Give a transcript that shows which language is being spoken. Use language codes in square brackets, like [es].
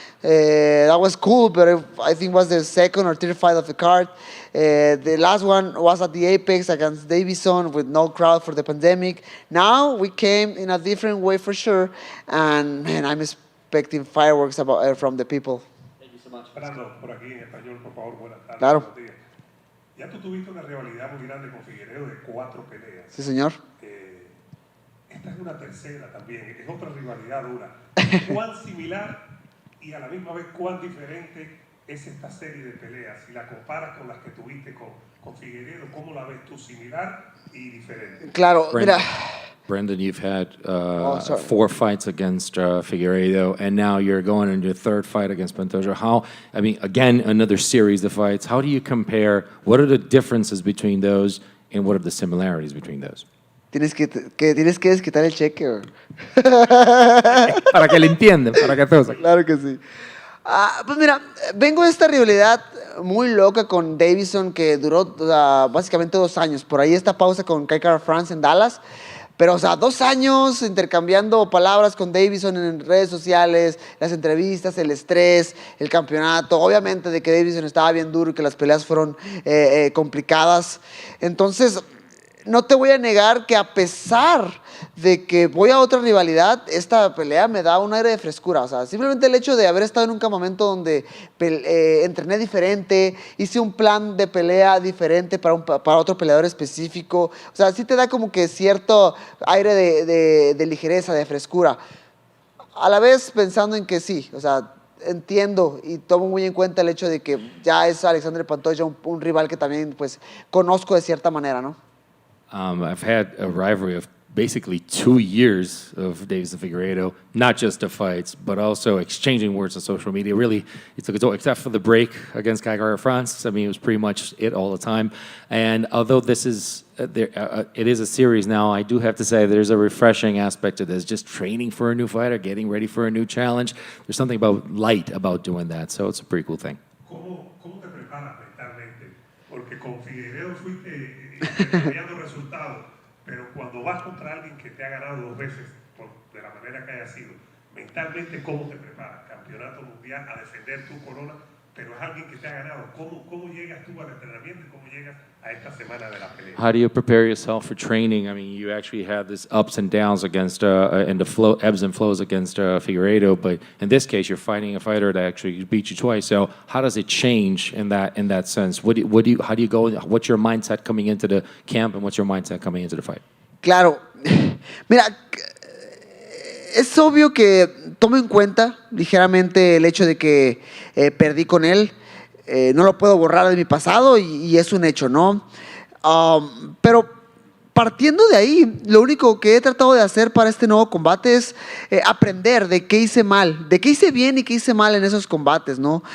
[en] That was cool, but I think it was the second or third fight of the card. The last one was at the Apex against Davison with no crowd for the pandemic. Now we came in a different way for sure, and man, I'm expecting fireworks from the people. Thank you so much. [es] Brandon, por aquí en español, por favor, buenas tardes. Claro. Buenos días. Ya tú tuviste una rivalidad muy grande con Figueiredo de 4 peleas. Sí, señor. Esta es una tercera también, es otra rivalidad dura. ¿Cuán similar y a la misma vez cuán diferente es esta serie de peleas? Si la comparas con las que tuviste con Figueiredo, ¿cómo la ves tú? ¿Similar y diferente? Claro, mira. [en] Brandon, you've had sorry. 4 fights against Figueiredo, and now you're going into your 3rd fight against Pantoja. Again, another series of fights. How do you compare? What are the differences between those, and what are the similarities between those? [es] Tienes que desquitar el cheque. Para que le entiendan, para que todos. Claro que sí. Pues mira, vengo de esta rivalidad muy loca con Davison que duró básicamente 2 años. Por ahí esta pausa con Kaikara France en Dallas. Pero, 2 años intercambiando palabras con Davison en redes sociales, las entrevistas, el estrés, el campeonato. Obviamente de que Davison estaba bien duro y que las peleas fueron complicadas. Entonces, no te voy a negar que a pesar de que voy a otra rivalidad, esta pelea me da un aire de frescura. Simplemente el hecho de haber estado en un campamento donde entrené diferente, hice un plan de pelea diferente para otro peleador específico. Sí te da como que cierto aire de ligereza, de frescura. A la vez pensando en que sí, entiendo y tomo muy en cuenta el hecho de que ya es Alexandre Pantoja un rival que también pues conozco de cierta manera, ¿no? [en] I've had a rivalry of basically 2 years of Davis and Figueiredo, not just the fights, but also exchanging words on social media. Really, it took its toll, except for the break against Kaikara France. It was pretty much it all the time. And although this is it is a series now, I do have to say there's a refreshing aspect to this. Just training for a new fighter, getting ready for a new challenge. There's something light about doing that, so it's a pretty cool thing. [es] ¿Cómo te preparas mentalmente? Porque con Figueiredo fuiste intercambiando resultados, pero cuando vas contra alguien que te ha ganado 2 veces, de la manera que haya sido, mentalmente, ¿cómo te preparas? Campeonato mundial, a defender tu corona, pero es alguien que te ha ganado. ¿Cómo llegas tú al entrenamiento y cómo llegas a esta semana de la pelea? [en] How do you prepare yourself for training? I mean, you actually had this ups and downs against and the ebbs and flows against Figueiredo, but in this case, you're fighting a fighter that actually beat you twice. So how does it change in that sense? How do you go? What's your mindset coming into the camp, and what's your mindset coming into the fight? [es] Claro, mira, es obvio que tomo en cuenta ligeramente el hecho de que perdí con él. No lo puedo borrar de mi pasado y es un hecho, ¿no? Pero partiendo de ahí, lo único que he tratado de hacer para este nuevo combate es aprender de qué hice mal, de qué hice bien y qué hice mal en esos combates, ¿no?